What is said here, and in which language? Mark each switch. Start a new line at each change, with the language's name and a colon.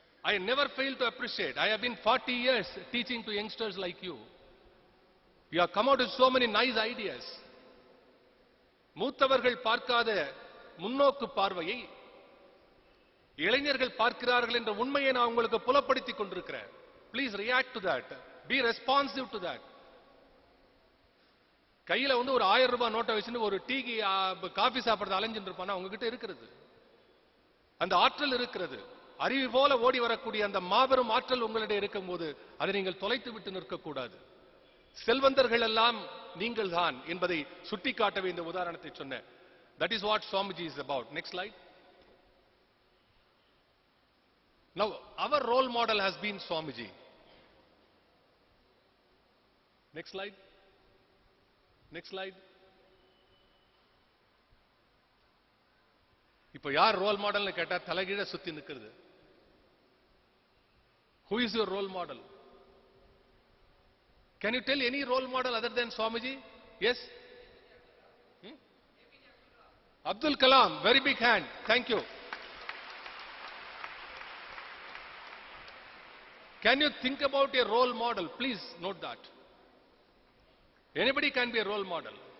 English: I never fail to appreciate. I have been 40 years teaching to youngsters like you. You have come out with so many nice ideas.
Tamil: மூத்தவர்கள் பார்க்காத முன்னோக்கு பார்வையை இளைஞர்கள் பார்க்கிறார்கள் என்ற உண்மையை நான் உங்களுக்கு புலப்படுத்திக் கொண்டிருக்கிறேன்.
English: Please react to that. Be responsive to that.
Tamil: கையில வந்து ஒரு 1000 ரூபாய் நோட்டை வச்சுன்னு ஒரு டீக்கு காஃபி சாப்பிடுறது அலைஞ்சிட்டு இருப்பானா, உங்ககிட்ட இருக்கிறது அந்த ஆற்றல் இருக்கிறது. அருவி போல ஓடி வரக்கூடிய அந்த மாபெரும் ஆற்றல் உங்களிடம் இருக்கும் போது அதை நீங்கள் தொலைத்து விட்டு நிற்கக்கூடாது. செல்வந்தர்கள் எல்லாம் நீங்கள் தான் என்பதை சுட்டிக்காட்டவே இந்த உதாரணத்தை சொன்னேன்.
English: That is what Swamiji is about. Next slide. Now our role model has been Swamiji. Next slide. Next slide.
Tamil: இப்போ யார் ரோல் மாடல்னு கேட்டா தலைகீழ சுத்தி நிக்கிறது.
English: Who is your role model? Can you tell any role model other than Swamiji? Yes? Abdul Kalam, very big hand. Thank you. Can you think about a role model? Please note that. Anybody can be a role model.